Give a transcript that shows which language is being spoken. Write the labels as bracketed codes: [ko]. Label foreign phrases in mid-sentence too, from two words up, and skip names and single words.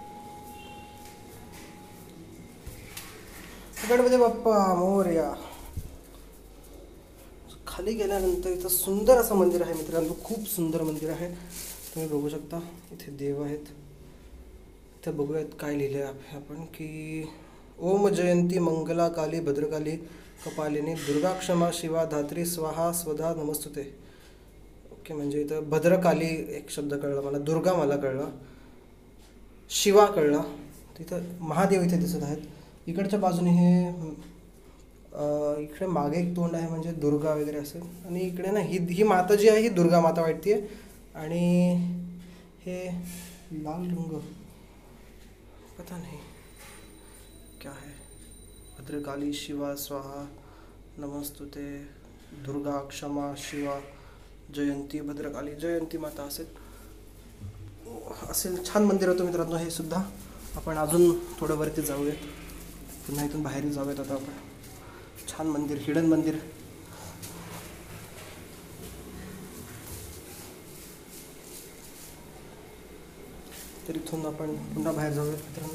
[mr] गणपती बाप्पा मोरया. खाली गेल्यानंतर इथं सुंदर असं मंदिर आहे मित्रांनो. खूप सुंदर मंदिर आहे, तुम्ही बघू शकता. इथे देव आहेत. इथे बघूयात काय लिहिलं आहे आपण की [sa] ओम जयंती मंगला काली भद्रकाली कपालिनी दुर्गा क्षमा शिवा धात्री स्वाहा स्वधा नमस्तुते. [mr] ओके, म्हणजे इथं भद्रकाली एक शब्द कळला मला, दुर्गा मला कळला, शिवा कळला. तिथं महादेव इथे दिसत आहेत. इकडच्या बाजूने हे इकडे मागे एक तोंड आहे, म्हणजे दुर्गा वगैरे असेल. आणि इकडे ना ही माता जी आहे ही दुर्गा माता वाटते. आणि हे लाल रंग [hi] पता नहीं क्या है. [sa] भद्रकाली शिवा स्वाहा नमस्तुते. [mr] दुर्गा क्षमा शिवा जयंती भद्रकाली जयंती माता असेल छान मंदिर होतं मित्रांनो हे सुद्धा. आपण अजून थोडं वरती जाऊयात, पुन्हा इथून बाहेर जाऊयात आता आपण. छान मंदिर, हिडन मंदिर. तर इथून आपण पुन्हा बाहेर जाऊयात मित्रांनो.